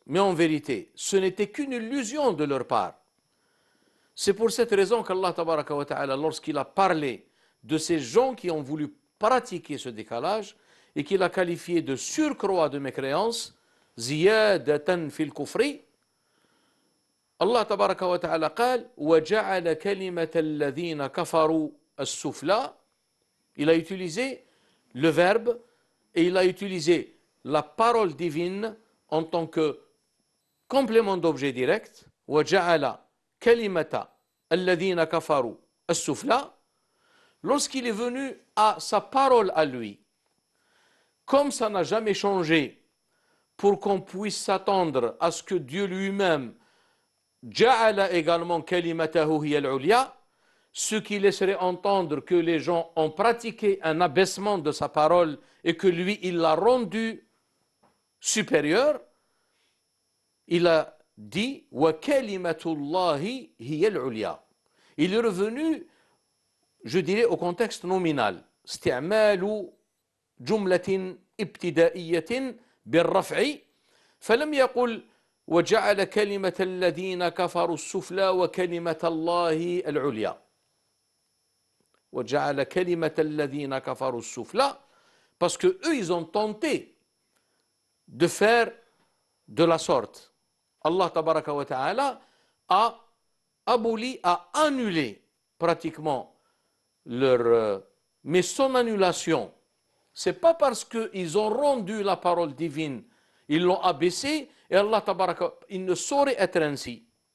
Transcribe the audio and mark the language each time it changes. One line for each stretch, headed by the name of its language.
French: Mais en vérité, ce n'était qu'une illusion de leur part. C'est pour cette raison qu'Allah tabaraka wa ta'ala, lorsqu'il a parlé de ces gens qui ont voulu pratiquer ce décalage et qu'il a qualifié de surcroît de mécréance,
Arabic: ziyadatan fil kufri,
French: Allah tabaraka wa ta'ala
Arabic: قال وجعل كلمة الذين كفروا السفلى.
French: Il a utilisé le verbe et il a utilisé la parole divine en tant que complément d'objet direct.
Arabic: وجعل كلمة الذين كفروا السفلى.
French: Lorsqu'il est venu à sa parole à lui, comme ça n'a jamais changé, pour qu'on puisse s'attendre à ce que Dieu lui-même ja'ala également
Arabic: kalimatahu hiya al-ulya,
French: ce qui laisserait entendre que les gens ont pratiqué un abaissement de sa parole et que lui, il l'a rendu supérieur. Il a dit
Arabic: wa kalimatullahi hiya al-ulya.
French: Il est revenu, je dirais, au contexte nominal.
Arabic: استعمال جملة ابتدائية بالرفع فلم يقل وجعل كلمة الذين كفروا السفلى وكلمة الله العليا. وجعل كلمة الذين كفروا السفلى
French: parce que eux ils ont tenté de faire de la sorte. Allah tabaraka wa ta'ala a aboli, a annulé pratiquement leur mais son annulation, c'est pas parce qu'ils ont rendu la parole divine, ils l'ont abaissé, et Allah tabaraka, il ne saurait être ainsi.